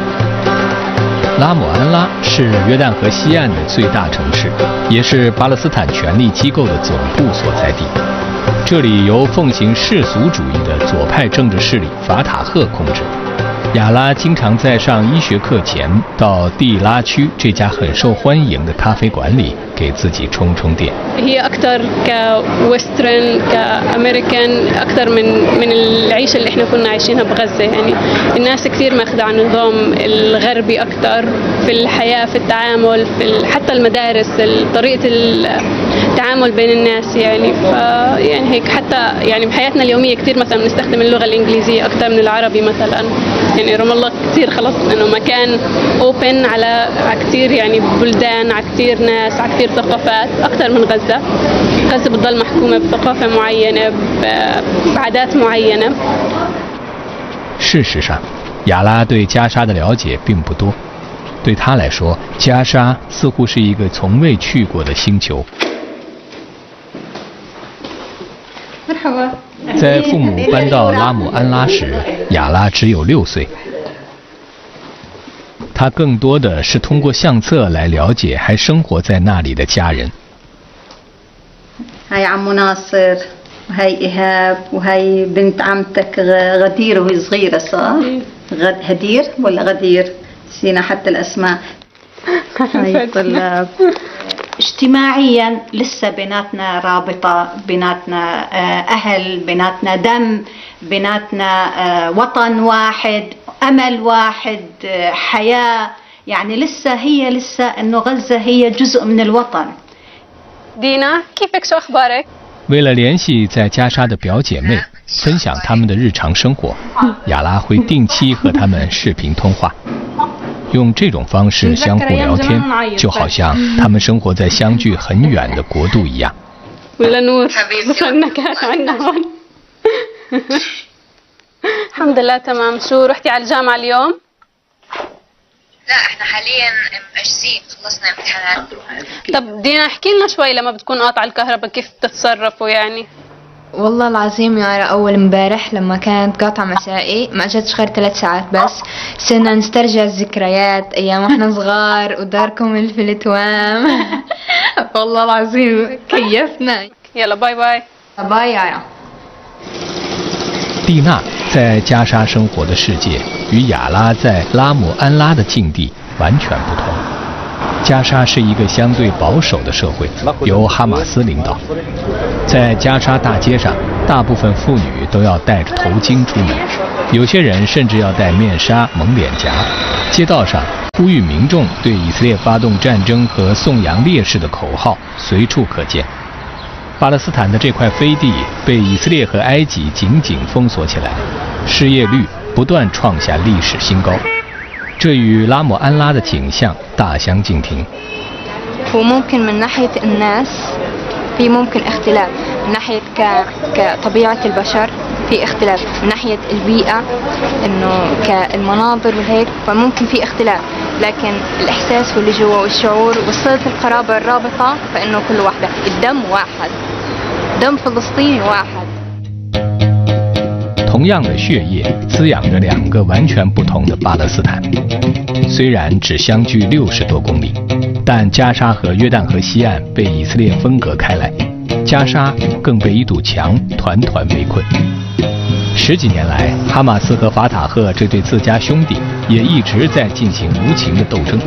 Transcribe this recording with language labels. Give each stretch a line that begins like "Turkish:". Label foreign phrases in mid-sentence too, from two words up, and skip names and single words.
Chinese: 拉姆安拉是约旦河西岸的最大城市，也是巴勒斯坦权力机构的总部所在地。这里由奉行世俗主义的左派政治势力法塔赫控制。雅拉经常在上医学课前到蒂拉区这家很受欢迎的咖啡馆里给自己充充电。
Arabic: هي أكثر كويسترن كأمريكان أكثر من العيشة اللي إحنا كنا عايشينها بغزة. يعني الناس كثير ماخذة عن النظام الغربي أكثر في الحياة، في التعامل، في حتى المدارس، طريقة التعامل بين الناس. يعني يعني هيك حتى يعني بحياتنا اليومية كثير مثلا بنستخدم اللغة الإنجليزية أكثر من العربي مثلا. يعني رام الله كثير خلص إنه مكان أوبن على كثير يعني بلدان، على كثير ناس، على كثير ثقافات أكثر من غزة. غزة بتضل محكومة بثقافة معينة، بعادات معينة.
Chinese: 事实上，雅拉对加沙的了解并不多。对他来说，加沙似乎是一个从未去过的星球。在父母搬到拉姆安拉时，雅拉只有6岁。他更多的是通过相册来了解还生活在那里的家人。
Arabic: هاي عمو ناصر وهاي إيهاب وهاي بنت عمتك غدير وهي صغيرة صح؟ هدير ولا غدير؟ نسينا حتى الأسماء. هاي الطلاب. اجتماعيا لسه بيناتنا رابطة، بيناتنا أهل، بيناتنا دم، بيناتنا وطن واحد، أمل واحد، حياة. يعني لسه إنه غزة هي جزء من الوطن. دينا كيفك شو أخبارك؟
Chinese: 为了联系在加沙的表姐妹，分享他们的日常生活，雅拉会定期和他们视频通话，用这种方式相互聊天，就好像他们生活在相距很远的国度一样。
Arabic: ولا نور وصلنا كان عنا هون. الحمد لله تمام. شو رحتي على الجامعة اليوم؟ لا احنا حاليا مأجزين خلصنا امتحانات. طب دينا احكي لنا شوي لما بتكون قاطعة الكهرباء كيف بتتصرفوا يعني؟ والله العظيم يا أول امبارح لما كانت قاطعة مسائي ما اجتش غير 3 ساعات بس، صرنا نسترجع الذكريات أيام احنا صغار وداركم الفلتوام. والله العظيم كيفنا. يلا
English: bye bye.
Arabic: باي يا
Chinese: 蒂娜在加沙生活的世界与雅拉在拉姆安拉的境地完全不同。加沙是一个相对保守的社会，由哈马斯领导。在加沙大街上，大部分妇女都要戴着头巾出门，有些人甚至要戴面纱蒙脸颊。街道上呼吁民众对以色列发动战争和颂扬烈士的口号随处可见。巴勒斯坦的这块飞地被以色列和埃及紧紧封锁起来，失业率不断创下历史新高，这与拉姆安拉的景象大相径庭。
Arabic: وممكن من ناحية الناس في ممكن اختلاف، من ناحية كطبيعة البشر في اختلاف، من ناحية البيئة إنه كالمناظر وهيك فممكن في اختلاف، لكن الإحساس واللي جوا والشعور وصلة القرابة الرابطة فإنه كل واحدة الدم واحد، دم فلسطيني واحد。
Chinese: 同样的血液滋养着2个完全不同的巴勒斯坦，虽然只相距60多公里，但加沙和约旦河西岸被以色列分隔开来，加沙更被一堵墙团团围困。10几年来，哈马斯和法塔赫这对自家兄弟也一直在进行无情的斗争。